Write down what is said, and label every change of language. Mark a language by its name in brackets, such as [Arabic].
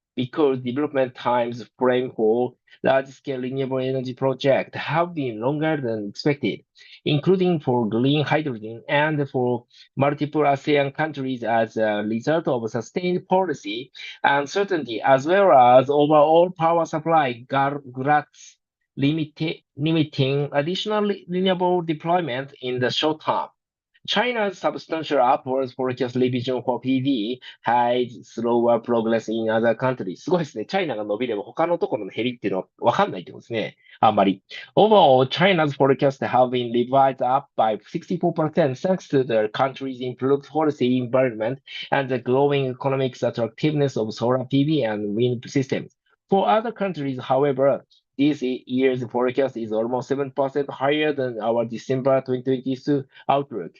[English] because development times frame for large-scale renewable energy projects have been longer than expected, including for green hydrogen and for multiple ASEAN countries as a result of sustained policy uncertainty, as well as overall power supply gluts limiting additional renewable deployment in the short term. China's substantial upwards forecast revision for PV hides slower progress in other countries. [Japanese] すごいですね。チャイナが伸びれば他のところの減りっていうのはわかんないってことですね。あんまり。 [English] Overall, China's forecast have been revised up by 64% thanks to the country's improved policy environment and the growing economic attractiveness of solar PV and wind systems. For other countries, however, this year's forecast is almost 7% higher than our December 2022 outlook.